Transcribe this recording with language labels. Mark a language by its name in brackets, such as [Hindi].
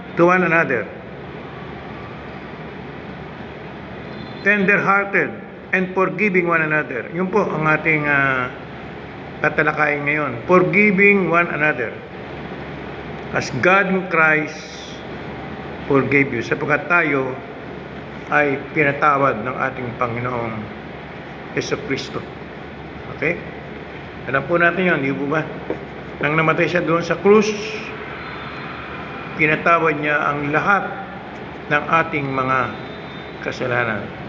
[English] to one another, tender-hearted, and forgiving one another. [Filipino] Yun po ang ating tatalakayin ngayon. [English] Forgiving one another. As God in Christ forgave you. [Filipino] Sapagkat tayo ay pinatawad ng ating Panginoong Jesucristo. Okay? Alam po natin yun, di po ba? Nang namatay siya doon sa krus, pinatawad niya ang lahat ng ating mga kasalanan.